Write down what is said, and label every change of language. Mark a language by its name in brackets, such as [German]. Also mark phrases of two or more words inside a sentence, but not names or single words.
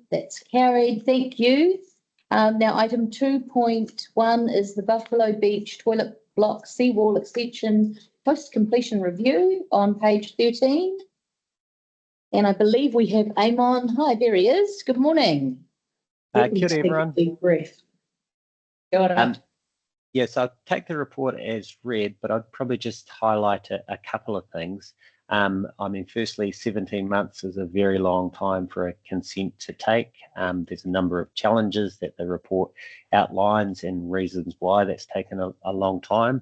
[English] That's carried. Thank you. Now, item 2.1 is the Buffalo Beach Toilet Block Seawall Extension Post-Completion Review on page 13. And I believe we have Amon. Hi, there he is. Good morning. Let me [Māori] Kia ora, [English] take a everyone. deep breath. [Māori] Kia ora. [English] Yes, I'll take the report as read, but I'd probably just highlight a couple of things. I mean, firstly, 17 months is a very long time for a consent to take. There's a number of challenges that the report outlines and reasons why that's taken a long time.